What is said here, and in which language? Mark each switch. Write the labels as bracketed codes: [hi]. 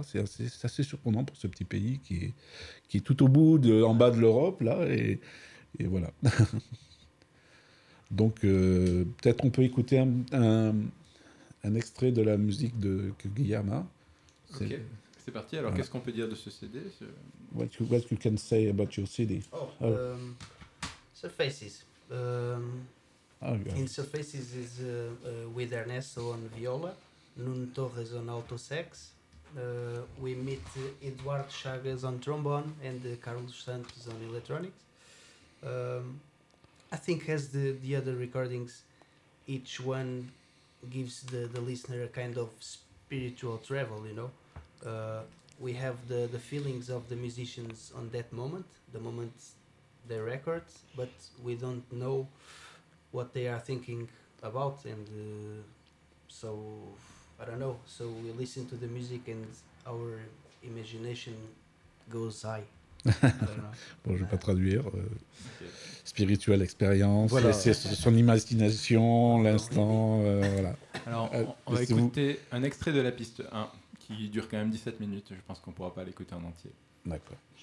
[fr] C'est assez surprenant pour ce petit pays qui est tout au bout, en bas de l'Europe, là, et voilà. Donc, peut-être on peut écouter un extrait de la musique de Guillaume. Ok, c'est parti. Alors, voilà. Qu'est-ce qu'on peut dire de ce CD? [en] What you can say about your CD? Oh, Surfaces. In Surfaces is with Ernesto on viola, Nuno Torres on alto sax. We meet Eduardo Chagas on trombone and Carlos Santos on electronics. I think as the other recordings, each one gives the listener a kind of spiritual travel, you know. We have the feelings of the musicians on that moment, the moment they record, but we don't know what they are thinking about, and so I don't know. So we listen to the music and our imagination goes high. [fr] Bon, je ne vais pas traduire. Spirituelle expérience, voilà. C'est son imagination, l'instant, voilà. Alors, on va écouter un extrait de la piste 1, qui dure quand même 17 minutes. Je pense qu'on ne pourra pas l'écouter en entier. D'accord.